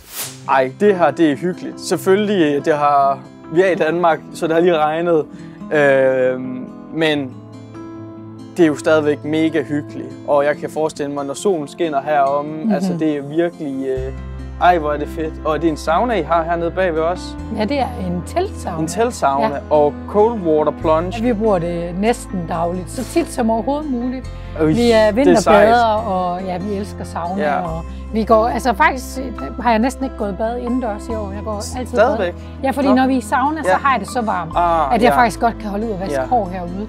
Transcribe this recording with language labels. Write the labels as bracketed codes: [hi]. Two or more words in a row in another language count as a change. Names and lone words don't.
[da] Ej, det her, det er hyggeligt. Selvfølgelig, vi er i Danmark, så det har lige regnet, men det er jo stadigvæk mega hyggeligt, og jeg kan forestille mig, når solen skinner heromme, altså det er virkelig, ej hvor er det fedt. Og det er en sauna, I har hernede bagved os? Ja, det er en teltsauna. En teltsauna og [en] cold water plunge. [da] Ja, vi bruger det næsten dagligt, så tit som overhovedet muligt. Vi er vinterbader, og vi elsker sauna. Og vi går, altså faktisk har jeg næsten ikke gået bad indendørs i år. Jeg går altid stadigvæk? bad. Ja, fordi når vi er i sauna, så har jeg det så varmt, at jeg faktisk godt kan holde ud og vaske hår herude.